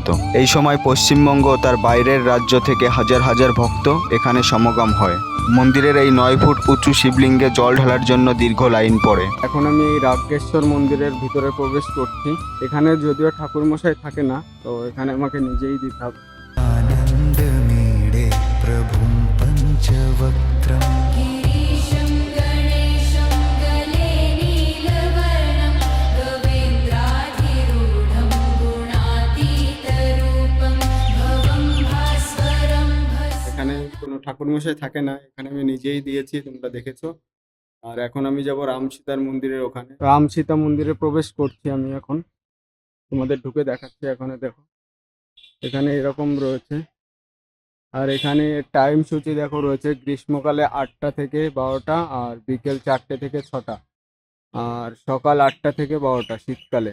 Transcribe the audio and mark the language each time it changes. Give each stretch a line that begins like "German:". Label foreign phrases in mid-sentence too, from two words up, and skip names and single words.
Bangla: এই সময় পশ্চিমবঙ্গ ও তার বাইরের রাজ্য থেকে হাজার হাজার ভক্ত এখানে সমাগম হয়। মন্দিরের এই 9 ফুট উঁচু শিবলিঙ্গে জল ঢালার জন্য দীর্ঘ লাইন পড়ে। এখন আমি এই রাজ্ঞেশ্বর মন্দিরের ভিতরে প্রবেশ করছি। এখানে যদিও ঠাকুরমশাই থাকে না, তো এখানে আমাকে নিজেই দিতে হবে।
Sanskrit: आनन्दमीडे प्रभुं पञ्चवक्त्रम् गिरीशं गणेशं गले नीलवर्णं गवेन्द्राधिरूढं गुणातीतरूपं भवं भास्वरं
Bangla: এখানে কোনো ঠাকুরমশাই থাকে না, এখানে আমি নিজেই দিয়েছি, তোমরা দেখেছো। আর এখন আমি যাব রাম সীতার মন্দিরের ওখানে। রাম সীতা মন্দিরে প্রবেশ করছি আমি এখন, তোমাদের ঢুকে দেখাচ্ছি। এখানে দেখো, এখানে এরকম রয়েছে। আর এখানে টাইম সূচি দেখো রয়েছে, গ্রীষ্মকালে 8টা থেকে 12টা, আর বিকেল 4টে থেকে 6টা, আর সকাল 8টা থেকে 12টা শীতকালে।